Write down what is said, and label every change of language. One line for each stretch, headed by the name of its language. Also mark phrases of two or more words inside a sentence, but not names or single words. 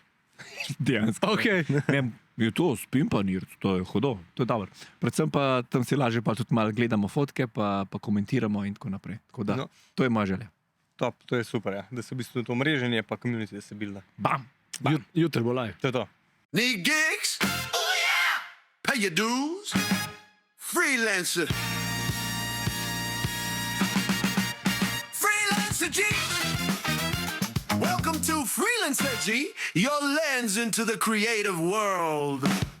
Slovenian: Dejansko. Okay. Ne, je to spim pa IRC, to je hudo, to je dobro. Predvsem pa tam si lažje pa tudi malo gledamo fotke, pa komentiramo in tako naprej. Tako da, No. to je moja želja. Top, to je super, ja. Da se v bistvu to mreženje pa community, da se bilda. Bam! Jutri bo live. To je to.
English: Need gigs? Oh yeah! Pay your dues? Freelancer. Freelancer G. Welcome to Freelancer G, your lens into the creative world.